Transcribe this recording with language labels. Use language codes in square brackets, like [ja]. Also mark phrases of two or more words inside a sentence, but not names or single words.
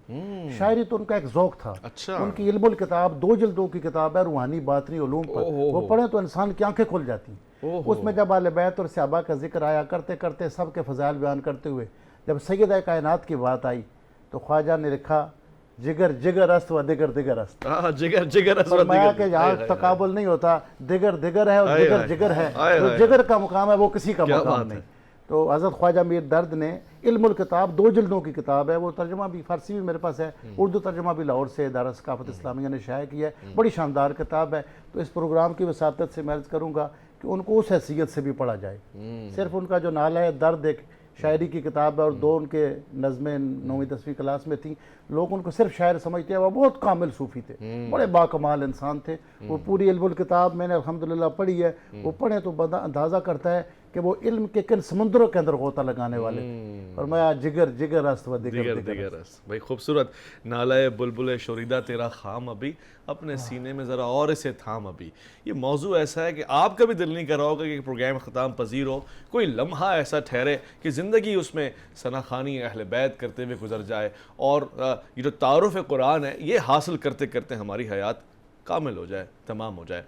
[ur] شاعری تو ان کا ایک ذوق تھا. ان کی علم الکتاب 2 جلدوں کی کتاب ہے، روحانی باطنی علوم پر، وہ پڑھیں تو انسان کی آنکھیں کھل جاتی ہیں. اس میں جب اہل بیت اور صحابہ کا ذکر آیا، کرتے کرتے سب کے فضائل بیان کرتے ہوئے جب سیدہ کائنات کی بات آئی تو خواجہ نے لکھا [fa] جگر جگر است و دگر دگر است. جگر جگر است و [ur] فرمایا کہ یہاں تقابل نہیں ہوتا، دگر دگر ہے اور جگر جگر ہے. جو جگر کا مقام ہے وہ کسی کا مقام نہیں. تو حضرت خواجہ میر درد نے علم الکتاب 2 جلدوں کی کتاب ہے، وہ ترجمہ بھی فارسی بھی میرے پاس ہے، اردو ترجمہ بھی لاہور سے ادارہ ثقافت اسلامیہ نے شائع کیا ہے. بڑی شاندار کتاب ہے. تو اس پروگرام کی وساطت سے میں عرض کروں گا کہ ان کو اس حیثیت سے بھی پڑھا جائے. صرف ان کا جو نالہ ہے درد ایک شاعری کی کتاب ہے اور 2 ان کے نظمیں 9ویں 10ویں کلاس میں تھیں. لوگ ان کو صرف شاعر سمجھتے ہیں، وہ بہت کامل صوفی تھے، بڑے باکمال انسان تھے. وہ پوری علم الکتاب میں نے الحمدللہ پڑھی ہے. وہ پڑھیں تو بندہ اندازہ کرتا ہے کہ وہ علم کے کن سمندروں کے اندر غوطہ لگانے والے تھے. فرمایا [fa] جگر جگر است و دگر دگر است. [ur] بھائی خوبصورت. نالہ بلبل شوریدہ تیرا خام ابھی، اپنے سینے میں ذرا اور اسے تھام ابھی. یہ موضوع ایسا ہے کہ آپ کا بھی دل نہیں کر رہا ہوگا کہ پروگرام ختم پذیر ہو، کوئی لمحہ ایسا ٹھہرے کہ زندگی اس میں ثنا خوانی اہل بیت کرتے ہوئے گزر جائے اور یہ جو تعارف قرآن ہے یہ حاصل کرتے کرتے ہماری حیات کامل ہو جائے، تمام ہو جائے.